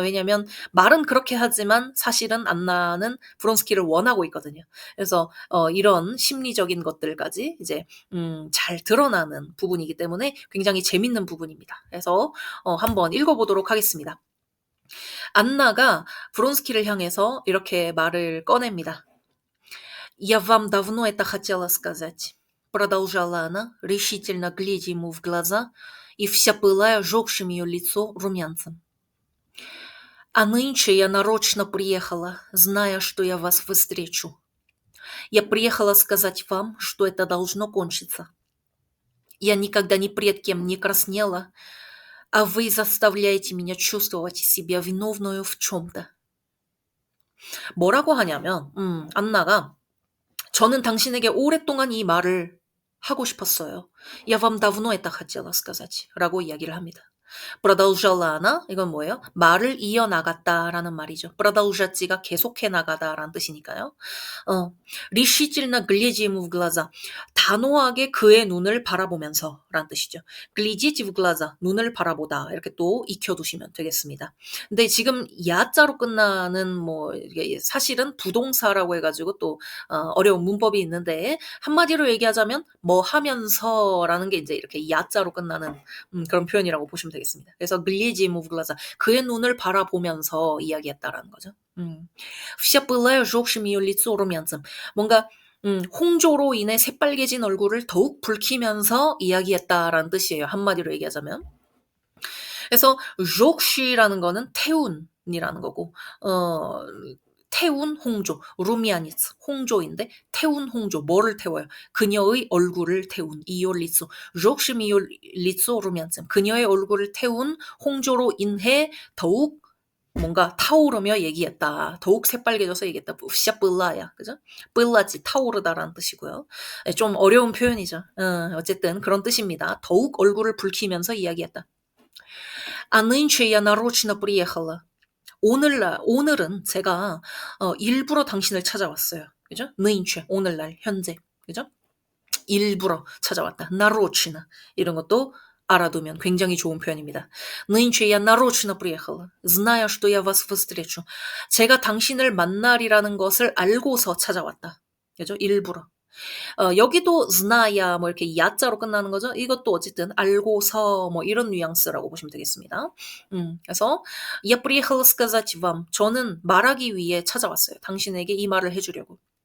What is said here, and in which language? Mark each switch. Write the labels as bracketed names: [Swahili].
[Korean] 왜냐하면 말은 그렇게 하지만 사실은 안나는 브론스키를 원하고 있거든요. 그래서 이런 심리적인 것들까지 이제 잘 드러나는 부분이기 때문에 굉장히 재밌는 부분입니다. 그래서 한번 읽어보도록 하겠습니다. 안나가 브론스키를 향해서 이렇게 말을 꺼냅니다. [Russian] «Я вам давно это хотела сказать», продолжала она, решительно глядя ему в глаза и вся пылая жёгшим её лицо румянцем. «А нынче я нарочно приехала, зная, что я вас встречу. Я приехала сказать вам, что это должно кончиться. Я никогда ни пред кем не краснела, а вы заставляете меня чувствовать себя виновною в чём-то». [Korean] 뭐라고 하냐면 안나가 저는 당신에게 오랫동안 이 말을 하고 싶었어요. [Russian] Я вам давно это хотела сказать. [Korean] 라고 이야기를 합니다. [Russian] продолжала она, [Korean] 이건 뭐예요? 말을 이어나갔다라는 말이죠. продолжат지가 계속해 나가다라는 뜻이니까요. [Russian] решительно глядя ему в глаза. [Korean] 단호하게 그의 눈을 바라보면서 라는 뜻이죠. [Russian] глядеть в глаза, [Korean] 눈을 바라보다 이렇게 또 익혀두시면 되겠습니다. 근데 지금 야자로 끝나는 뭐 이게 사실은 부동사라고 해가지고 또 어려운 문법이 있는데 한마디로 얘기하자면 뭐 하면서라는 게 이제 이렇게 야자로 끝나는 그런 표현이라고 보시면 되겠습니다. 그래서 [Russian] глядя ему в глаза, [Korean] 그의 눈을 바라보면서 이야기했다라는 거죠. [Russian] вся пылая жёгшим её лицо румянцем. [Korean] 뭔가 홍조로 인해 새빨개진 얼굴을 더욱 붉히면서 이야기했다라는 뜻이에요. 한마디로 얘기하자면. 그래서 жёгш이라는 거는 태운이라는 거고 태운 홍조, 루미아니츠, 홍조인데 태운 홍조, 뭐를 태워요? 그녀의 얼굴을 태운 이요 리츠, [Russian] жёгшим её лицо румянцем. [Korean] 그녀의 얼굴을 태운 홍조로 인해 더욱 뭔가 타오르며 얘기했다. 더욱 새빨개져서 얘기했다. [Russian] вся пылая, 그죠? [Korean] пылать, 타오르다라는 뜻이고요. 좀 어려운 표현이죠. 어쨌든 그런 뜻입니다. 더욱 얼굴을 붉히면서 이야기했다. [Russian] А нынче я нарочно приехала. [Korean] 오늘은 제가 일부러 당신을 찾아왔어요. 그죠? нынче, 오늘날, 현재. 그죠? 일부러 찾아왔다. нарочно. 이런 것도 알아두면 굉장히 좋은 표현입니다. [Russian] нынче я нарочно приехала, зная, что я вас встречу. [Korean] 제가 당신을 만날이라는 것을 알고서 찾아왔다. 그죠? 일부러. 여기도 zная 뭐 이렇게 야자로 끝나는 거죠. 이것도 어쨌든 알고서 뭐 이런 뉘앙스라고 보시면 되겠습니다. [Russian] 그래서 я приехала сказать вам. [Korean] 저는 말하기 위해 찾아왔어요. 당신에게 이 말을 해주려고.